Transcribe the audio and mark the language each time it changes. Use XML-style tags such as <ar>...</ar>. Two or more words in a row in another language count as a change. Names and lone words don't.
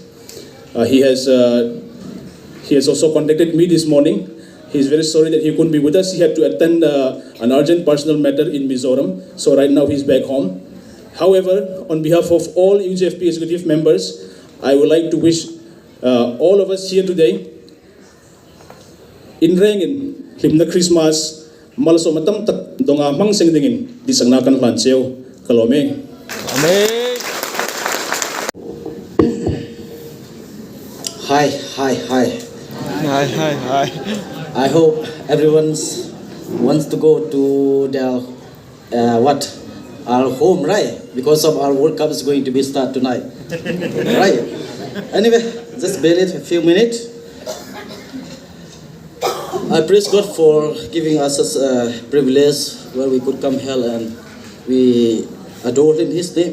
<en>He has also contacted me this morning. He's very sorry that he couldn't be with us. He had to attend an urgent personal matter in Mizoram. So right now he's back home. However, on behalf of all UJFP executive members, I would like to wish all of us here today,</en> <nbu>inrengin himna Christmas malaso matam tak donga mang sengdingin disangnakan lanseo kalome.</nbu> <en>Amen. Hi. Hi. I hope everyone wants to go to their our home, right? Because of our World Cup is going to be start tonight, right? Anyway, just bear it a few minutes. I praise God for giving us a privilege where we could come here and we adore His name.</en>